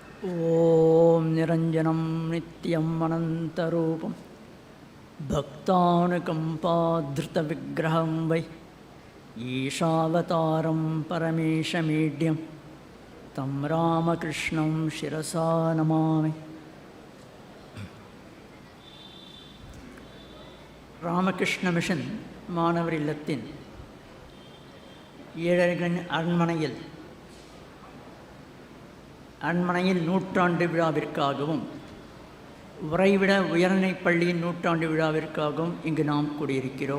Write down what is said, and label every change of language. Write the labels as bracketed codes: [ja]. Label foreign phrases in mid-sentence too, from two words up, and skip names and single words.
[sa] ॐ निरञ्जनं नित्यम् अनन्तरूपं भक्तानुकम्पाधृतविग्रहं वै ईशावतारं परमेशमीड्यं तं रामकृष्णं शिरसा नमामि. [ta] ராமகிருஷ்ண மிஷன் மாணவர் இல்லத்தின் ஏழர்களின் அரண்மனையில் நூற்றாண்டு விழாவிற்காகவும் உறைவிட உயர்நிலைப் பள்ளியின் நூற்றாண்டு விழாவிற்காகவும் இங்கு நாம் கூடியிருக்கிறோம்.